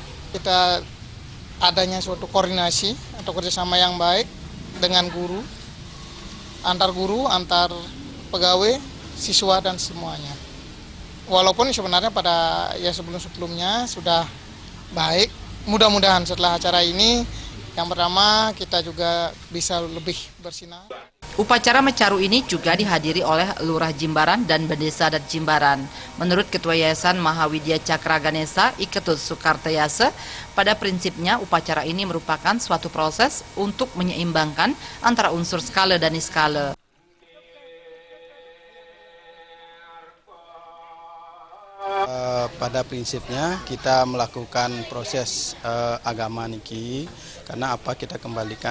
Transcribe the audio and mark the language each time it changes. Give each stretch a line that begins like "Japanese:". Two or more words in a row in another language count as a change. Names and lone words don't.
Indonesian: Kita adanya suatu koordinasi atau kerjasama yang baik dengan guru, antar pegawai, siswa dan semuanya. Walaupun sebenarnya pada sebelum-sebelumnya sudah baik, mudah-mudahan setelah acara ini yang pertama kita juga bisa lebih bersinar. Upacara mecaru ini juga dihadiri oleh Lurah Jimbaran dan Bendesa Adat Jimbaran. Menurut Ketua Yayasan Mahawidya Cakra Ganesha, Iketut Sukartayase, pada prinsipnya upacara ini merupakan suatu proses untuk menyeimbangkan antara unsur skala dan niskala. Pada prinsipnya kita melakukan proses agama niki karena kita kembalikan